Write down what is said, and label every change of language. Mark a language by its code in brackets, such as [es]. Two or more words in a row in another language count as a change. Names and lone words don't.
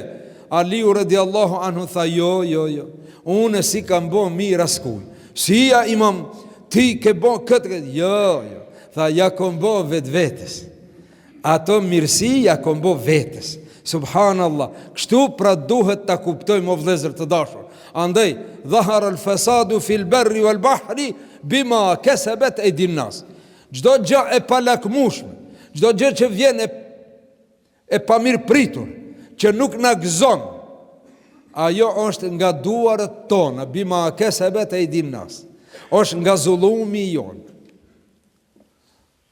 [sq] Aliu [ar] رضي الله عنه [sq] tha, jo, unë si kam bo mirë askuj. Si ja imam, ti ke bo këtë, jo, tha, ja kom bo vetë vetës. Ato mirësi ja kom bo vetës. Subhanallah. Kështu pra duhet ta kuptojmë o vëllezër të dashur. [ar] Andaj, ظهر الفساد في البر والبحر بما كسبت أيدي الناس. [sq] Çdo gjë e palakmueshme, çdo gjë që vjen e pamirëpritur, që nuk na gëzon, ajo është nga duarët tona, [ar] بما كسبت أيدي الناس. [sq] Është nga zullumi jon.